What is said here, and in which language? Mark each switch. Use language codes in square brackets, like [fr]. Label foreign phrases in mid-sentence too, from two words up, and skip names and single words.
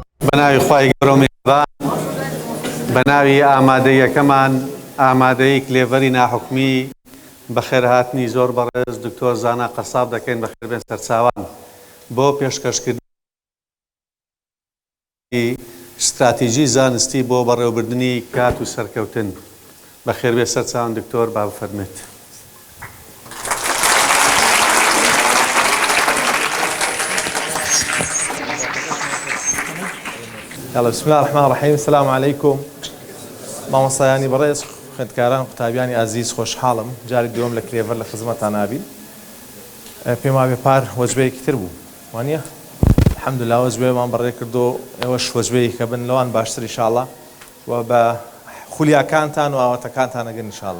[ckb] بناوی خوای گەورە و میهرەبان بەناوی ئامادەیەکەمان ئامادەی کلێڤەری ناحوکمی بەخێرهاتنی زۆر بەڕێز دکتۆر زانا قەساب دەکەین بەخێربێن سەرچاوان بۆ پێشکەشکردنی استراتیژی زانستی بۆ بەڕێوەبردننی کات و سەرکەوتن بەخێربێ سەرچاوان دکتۆر با بفەرمێت. [ar] يلا بسم الله الرحمن الرحيم. السلام عليكم [ckb] مامۆستایانی بەڕێز خوێندکاران قوتابیانی ئازیز خۆشحاڵم جاری دووەم لە کلێڤەر لە خزمەتان نابین. پێم وابێ پار وەجبەیەکی تر بوو وانە الحەمدوللا وەجبەیەمان بەڕێ کردو ئێوەش وەجبەیەکی کە بن لەوان باشتر ئینشاءڵڵا و بە خولیاکانتان و ئاواتەکانتان ئەگەن ئینشاءڵڵا.